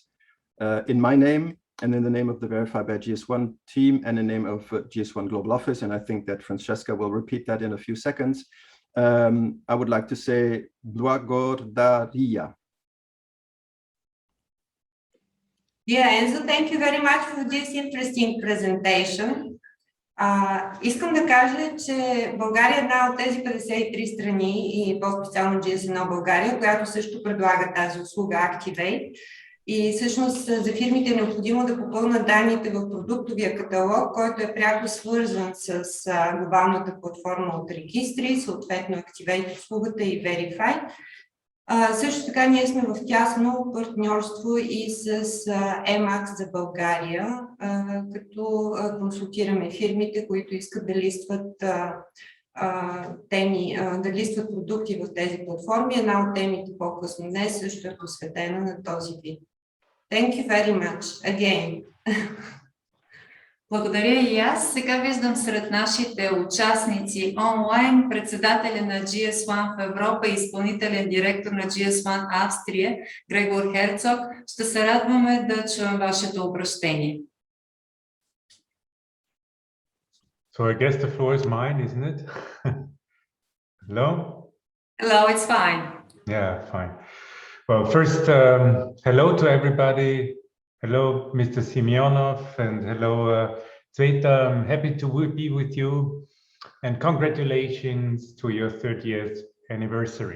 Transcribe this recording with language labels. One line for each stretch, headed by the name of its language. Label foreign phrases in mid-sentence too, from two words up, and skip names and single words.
English: In my name, and in the name of the Verified by GS1 team and the name of GS1 Global Office, and I think that Francesca will repeat that in a few seconds, I would like to say Благодаря. Yeah, Enzo, thank you very much for this interesting presentation.
Bulgarian: Искам да кажа, че България е една от тези 53 страни и по-специално GS1 България, която също предлага тази услуга Activate. И всъщност за фирмите е необходимо да попълнат данните в продуктовия каталог, който е пряко свързан с глобалната платформа от регистри, съответно Activate услугата и Verified. Също така ние сме в тясно партньорство и с EMAX за България, като консултираме фирмите, които искат да листват теми, да листват продукти в тези платформи. Една от темите по-късно днес също е посветена на този вид.
English: Thank you very much again.
Bulgarian: Благодаря и аз. Сега виждам сред нашите участници онлайн председателя на GS1 в Европа и изпълнителен директор на GS1 Австрия, Грегор Херцог. Ще се радваме да чуем вашето обращение.
English: So I guess the floor is mine, isn't it? Hello? Hello, it's fine. Yeah, fine. Well, first, hello to everybody. Hello, Mr. Simeonov, and hello, Zveta. I'm happy to be with you, and congratulations to your 30th anniversary.